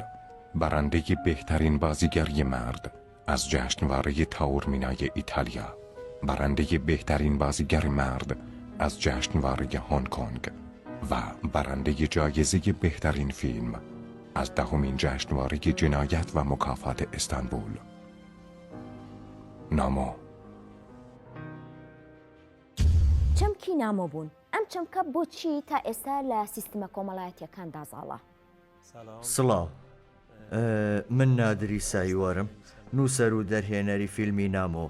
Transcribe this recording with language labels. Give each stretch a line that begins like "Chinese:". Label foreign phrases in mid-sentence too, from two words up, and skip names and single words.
Persian: برنده بهترین بازیگری مرد از جشنواره تاورمینای ایتالیا. برنده بهترین بازیگر مرد از جشنواره هنگ کنگ و برنده جایزه بهترین فیلم از 10مین جشنواره جنایت و مکافات استانبول.
Central Kurdish: نامۆ. چەمکی نامۆ بوون. ئەم چەمکە بۆچی تا ئێستا لە سیستمە کۆمەڵایەتیەکاندا زاڵە؟ سڵاو، من نادری سایوەرم، نووسەر و دەرهێنەری فیلمی نامۆ.